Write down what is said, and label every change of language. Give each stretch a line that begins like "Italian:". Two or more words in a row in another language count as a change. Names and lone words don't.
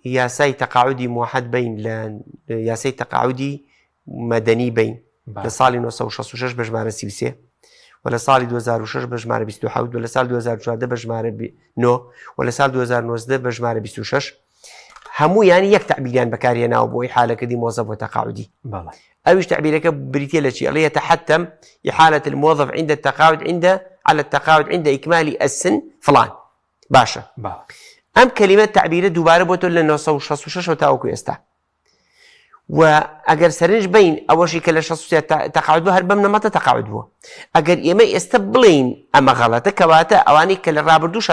Central Kurdish: یاسای تەقاعودی موحەد بین لە یاسای تەقاعودی مەدەنی بین لە ساڵی 1966 بە ژمارە 33 و لە ساڵی 2006 بە ژمارە 27 و لە ساڵ 2014 بە ژمارە 9 و لە ساڵ 2019 بە ژمارە 26 هەموو یانی یەک تعبیریان بەکارهێناوە بۆی حالەکردی موظف بۆ تەقاعودی ئەویش تعبیرەکە بریتە لە چی ئەڵێ
Arabic: يتحتم إحالة الموظف عند التقاعد على التقاعد عند إكمال السن فلان
Central Kurdish: باشە ئەم کەلیمە تعبیرە دووبارە بۆتۆ لە 1966 تاوەکو ئێستا و ئەگەر سەرنج بین ئەوەشی کە لە 63 تەقاعد بوو هەر بەم نەمەتە تەقاعد بووە ئەگەر ئێمە ئێستا بڵین ئەمە غەڵەتە کەواتە ئەوانەی کە لە ڕابردووشە